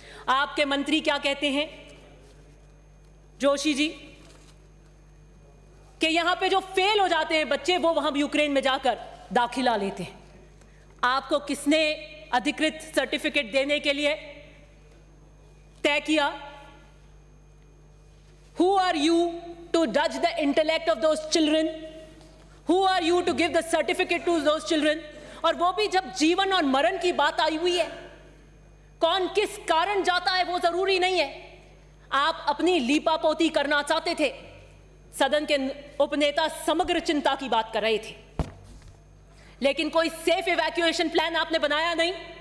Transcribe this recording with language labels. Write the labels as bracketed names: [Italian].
[Hindi] आपके मंत्री क्या कहते हैं जोशी जी कि यहां पे जो फेल हो जाते हैं बच्चे वो वहां यूक्रेन में जाकर दाखिला लेते हैं। आपको किसने अधिकृत सर्टिफिकेट देने के लिए तय किया? [English] Who are you to judge the intellect of those children? Who are you to give the certificate to those children? [Hindi] और वो भी जब जीवन और मरण की बात आई हुई है। कौन किस कारण जाता है वो जरूरी नहीं है। आप अपनी लीपापोती करना चाहते थे। सदन के उपनेता समग्र चिंता की बात कर रहे थे, लेकिन कोई सेफ इवैक्यूएशन प्लान आपने बनाया नहीं।